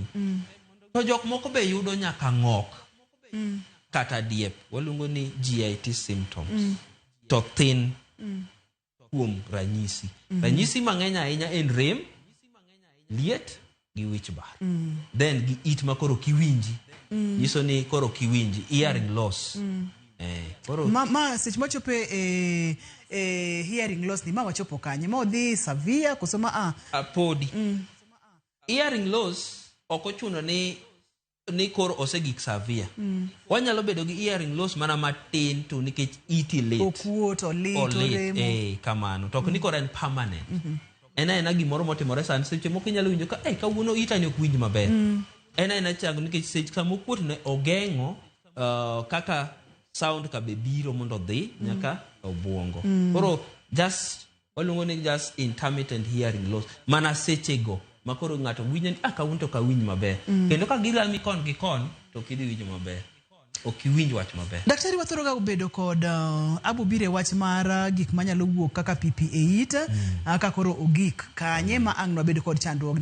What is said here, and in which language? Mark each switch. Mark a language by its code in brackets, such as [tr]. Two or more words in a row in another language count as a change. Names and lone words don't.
[luo] To jok moko be yudo nyaka ng'ok kata diep, waluongo ni [en] GIT symptoms. [luo] To thin kuom ranyisi. Ranyisi mang'eny ahinya en rem, liet gi wich bar. Then gi it ma koro kiwinji. Nyiso ni koro kiwinji, [en] hearing loss. [luo] Ma sech machope [en] hearing loss [luo] ni ma wachopo kanye ma odhi severe kusoma podi. [en] Hearing loss [luo] okochuno ni koro osegik severe. Wanyalo bedo gi [en] hearing loss [luo] mana matin to nikech iti lit. Okuot o lit. Kamano. To ni koro en permanent. Ena gimoro motimore sani, seche moko inyalo winjo ka kawuono ita ni ok winj maber. Ena chango nikech seche sama okuot ne ogeng'o kaka sound ka be biro mondo dhi nyaka obwongo. Koro waluongo ni [en] just intermittent hearing loss. [luo] Mana sechego makoro ng'ato winjo ni kawuono to kawinj maber. Kendo ka gilami kon gi kon to kidhi winjo maber. Ok iwinj wach maber. Daktari wathoroga ubedo kod abubire wach mar gik manyalo wuok kaka pipi e it, ka koro ogik kanye ma ang' wabedo kod chandruok.